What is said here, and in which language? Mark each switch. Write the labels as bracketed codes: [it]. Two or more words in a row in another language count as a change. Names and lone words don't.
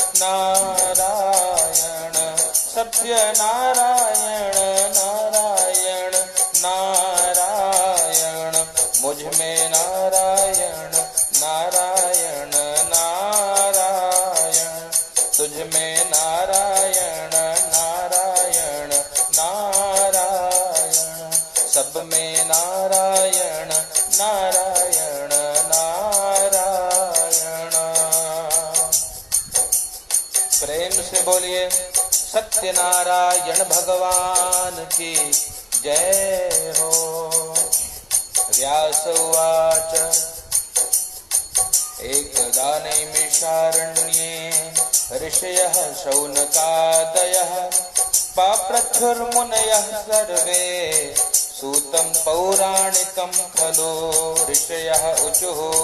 [hi] नारायण सत्य नारायण नारायण नारायण मुझ में नारायण नारायण नारायण तुझ में नारायण नारायण नारायण सब में नारायण नारायण नारायण। प्रेम से बोलिए सत्यनारायण भगवान की जय हो। [sa] व्यास उवाच एकदा नैमिषारण्ये ऋषयः शौनकादयः पाप्रथुर्मुनयः सर्वे सूतं पौराणिकं खलु ऋषयः ऊचुः